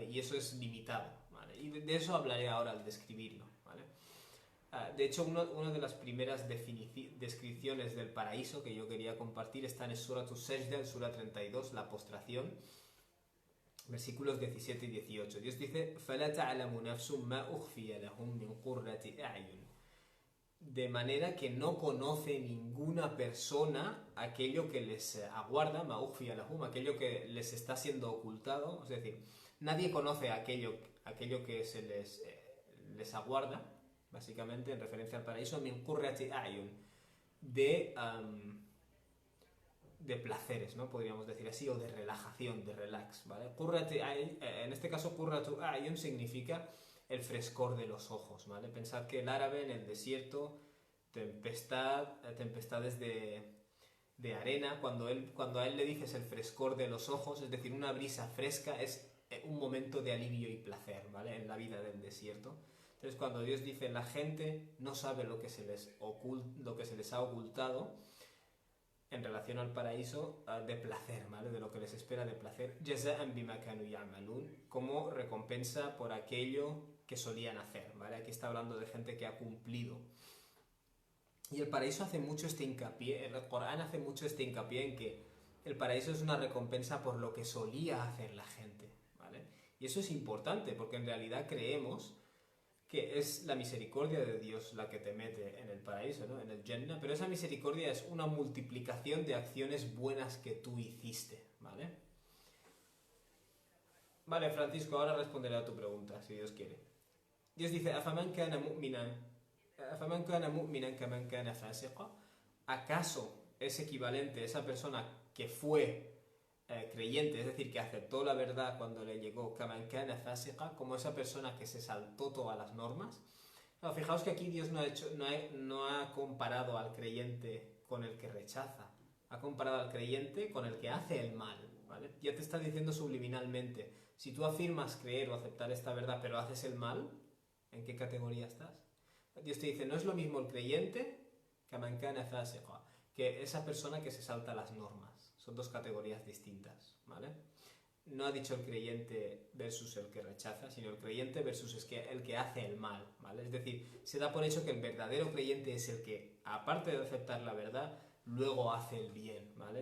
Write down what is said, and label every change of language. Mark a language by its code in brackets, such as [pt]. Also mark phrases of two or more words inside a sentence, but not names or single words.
[es] Y eso es limitado, ¿vale? Y de eso hablaré ahora al describirlo, ¿vale? De hecho, una de las primeras descripciones del paraíso que yo quería compartir está en el Surah Sajda, el Surah 32, la postración, versículos 17 y 18. Dios dice, [ar] فَلَا تَعْلَمُ نَفْسٌ مَا أُخْفِيَ لَهُم مِّن قُرَّةِ أَعْيُنٍ, [es] de manera que no conoce ninguna persona aquello que les aguarda, [ar] ما أخفي لهم, [es] aquello que les está siendo ocultado, es decir, nadie conoce aquello que se les aguarda, básicamente en referencia al paraíso, [ar] من قرة أعين, [es] de placeres, ¿no? Podríamos decir así, o de relajación, de relax, ¿vale? En este caso, [ar] قرة أعين [es] significa el frescor de los ojos, ¿vale? Pensad que el árabe en el desierto, tempestades de arena, cuando a él le dices el frescor de los ojos, es decir, una brisa fresca, es un momento de alivio y placer, ¿vale? En la vida del desierto. Entonces, cuando Dios dice la gente no sabe lo que se les ha ocultado en relación al paraíso, de placer, ¿vale? De lo que les espera de placer, [ar] جزاء بما كانوا يعملون, [es] como recompensa por aquello que solían hacer, ¿vale? Aquí está hablando de gente que ha cumplido. Y el paraíso hace mucho este hincapié, el Corán hace mucho este hincapié en que el paraíso es una recompensa por lo que solía hacer la gente, ¿vale? Y eso es importante, porque en realidad creemos que es la misericordia de Dios la que te mete en el paraíso, ¿no? En el Jannah, pero esa misericordia es una multiplicación de acciones buenas que tú hiciste, ¿vale? Vale, Francisco, ahora responderé a tu pregunta, si Dios quiere. Dios dice, [ar] أَفَمَنْ كَانَ مُؤْمِنًا كَمَنْ كَانَ فَاسِقًا. [es] ¿Acaso es equivalente esa persona que fue creyente, es decir, que aceptó la verdad cuando le llegó, [ar] كمن كان فاسقا, [es] como esa persona que se saltó todas las normas. No, fijaos que aquí Dios no ha comparado al creyente con el que rechaza, ha comparado al creyente con el que hace el mal, ¿vale? Ya te está diciendo subliminalmente, si tú afirmas creer o aceptar esta verdad pero haces el mal, ¿en qué categoría estás? Dios te dice, no es lo mismo el creyente [ar] كمن كان فاسقا, [es] que esa persona que se salta las normas. Son dos categorías distintas, ¿vale? No ha dicho el creyente versus el que rechaza, sino el creyente versus el que hace el mal, ¿vale? Es decir, se da por hecho que el verdadero creyente es el que, aparte de aceptar la verdad, luego hace el bien, ¿vale?